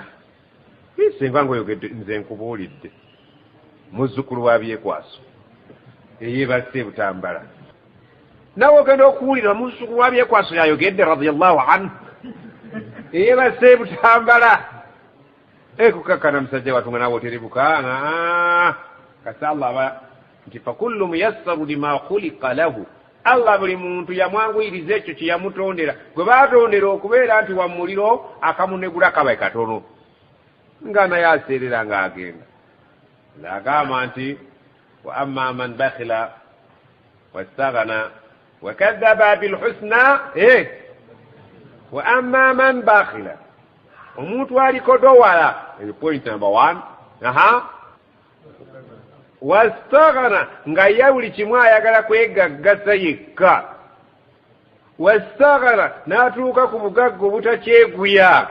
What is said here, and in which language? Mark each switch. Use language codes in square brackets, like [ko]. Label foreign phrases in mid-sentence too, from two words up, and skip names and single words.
[lg] Senga ng'oyogedde nze nkubuulidde muzzukulu wa Byekwaso eyeebase Butambala. Nawe ogenda okuwulira muzzukulu wa Byekwaso yayogedde [ar] رضي الله عنه [lg] eyeebase Butambala. Kukakkana musajja watunga nawe oterebuka. Kasi Allah aba nti [ar] فكل ميسر لما خلق له. [lg] Allah buli muntu yamwanguyiriza ekyo kye yamutondera. Gwe baatondera okubeera nti wa muliro akamunegula kaba katono nga naye aseerera ng'agenda. Ng'agamba nti [ar] وأما من بخل واستغنى وكذب بالحسنى وأما من بخل [lg] omuntu aliko dowala [en] point number 1 [lg] wastaghna nga ye buli kimu ayagala kwegaggasa yekka. Wastaghna n'atuuka ku bugagga obutakyeguya.